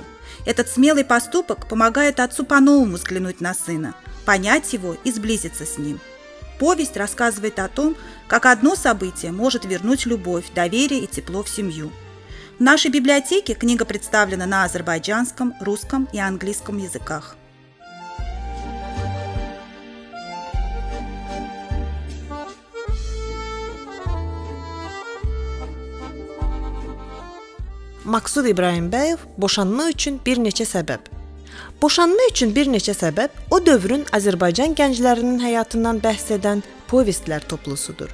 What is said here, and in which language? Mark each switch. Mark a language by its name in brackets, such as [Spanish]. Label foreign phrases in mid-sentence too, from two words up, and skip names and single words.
[Russian] Этот смелый поступок помогает отцу по-новому взглянуть на сына, понять его и сблизиться с ним. Повесть рассказывает о том, как одно событие может вернуть любовь, доверие и тепло в семью. В нашей библиотеке книга представлена на азербайджанском, русском и английском языках. [Azerbaijani] Maksud İbrahimbəyev boşanma üçün bir neçə səbəb. Boşanma üçün bir neçə səbəb o dövrün Azərbaycan gənclərinin həyatından bəhs edən povestlər toplusudur.